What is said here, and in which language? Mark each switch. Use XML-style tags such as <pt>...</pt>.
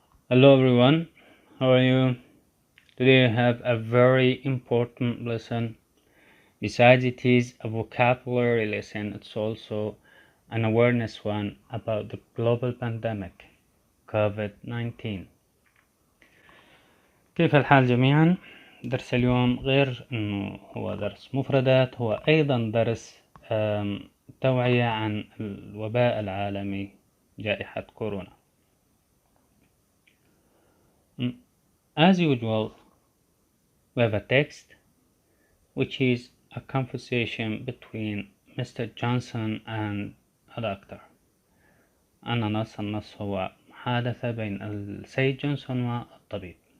<en>Hello everyone, how are you? Today I have a very important lesson. Besides it is a vocabulary lesson, it's also an awareness one about the global pandemic COVID-19.</en> <ar>كيف الحال جميعا؟ درس اليوم غير انه هو درس مفردات، هو ايضا درس توعية عن الوباء العالمي جائحة كورونا.</ar> <en>As usual, we have a text which is a conversation between Mr. Johnson and a doctor.</en> <ar>النص هو محادثة بين السيد جونسون والطبيب.</ar>